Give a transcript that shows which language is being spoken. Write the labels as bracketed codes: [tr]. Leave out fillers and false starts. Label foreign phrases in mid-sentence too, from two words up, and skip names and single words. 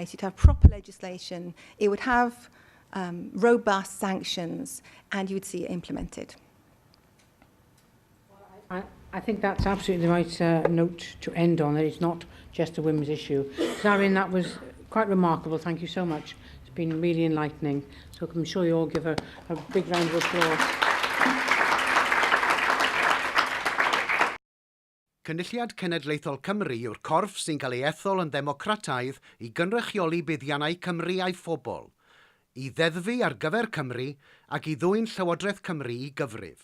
[en] You'd have proper legislation, it would have robust sanctions, and you would see it implemented. I think that's absolutely the right note to end on, that it's not just a women's issue. Zarin, that was quite remarkable. Thank you so much. It's been really enlightening. So I'm sure you all give a big round of applause. [cy] Cynulliad Cenedlaethol Cymru yw'r corff sy'n cael ei ethol yn ddemocrataidd i gynrychioli buddiannau Cymru a'i phobl, i ddeddfu ar gyfer Cymru ac i ddwyn Llywodraeth Cymru i gyfrif.